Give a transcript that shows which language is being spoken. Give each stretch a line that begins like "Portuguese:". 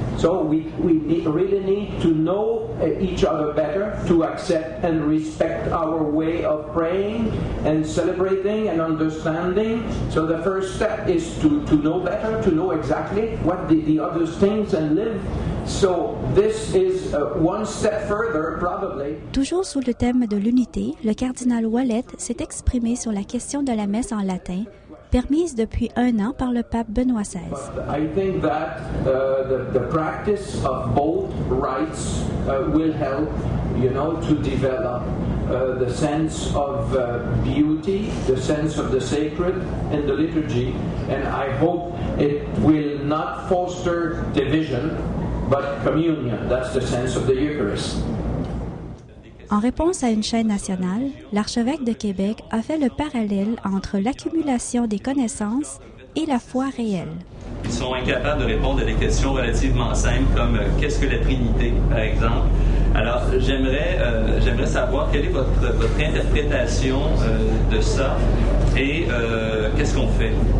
English: So we really need to know each other better, to accept and respect our way of praying and celebrating and understanding. So the first step is to know better, to know exactly what the others think and live. So this is one step further, probably.
French: Toujours sous le thème de l'unité, le cardinal Ouellet s'est exprimé sur la question de la messe en latin, permise depuis 1 an par le pape Benoît XVI.
English: I think that the practice of both rites will help, to develop the sense of beauty, the sense of the sacred in the liturgy, and I hope it will not foster division, but communion. That's the sense of the Eucharist.
French: En réponse à une chaîne nationale, l'archevêque de Québec a fait le parallèle entre l'accumulation des connaissances et la foi réelle. Ils sont incapables de répondre à des questions relativement simples comme qu'est-ce que la Trinité, par exemple. Alors, j'aimerais savoir quelle est votre interprétation de ça et qu'est-ce qu'on fait.